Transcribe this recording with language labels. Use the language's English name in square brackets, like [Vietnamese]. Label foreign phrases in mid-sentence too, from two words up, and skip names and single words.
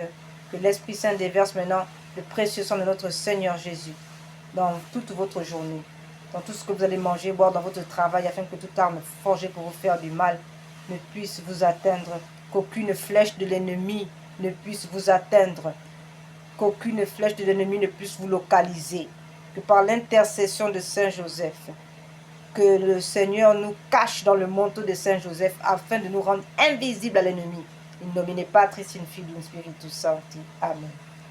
[French] que l'Esprit Saint déverse maintenant le précieux sang de notre Seigneur Jésus dans toute votre journée, dans tout ce que vous allez manger, boire dans votre travail, afin que toute arme forgée pour vous faire du mal ne puisse vous atteindre, qu'aucune flèche de l'ennemi ne puisse vous atteindre, qu'aucune flèche de l'ennemi ne puisse vous localiser, que par l'intercession de Saint Joseph, que le Seigneur nous cache dans le manteau de Saint Joseph afin de nous rendre invisibles à l'ennemi. [Latin] In nomine Patris, in Filio, in Spiritus Sancti. Amen.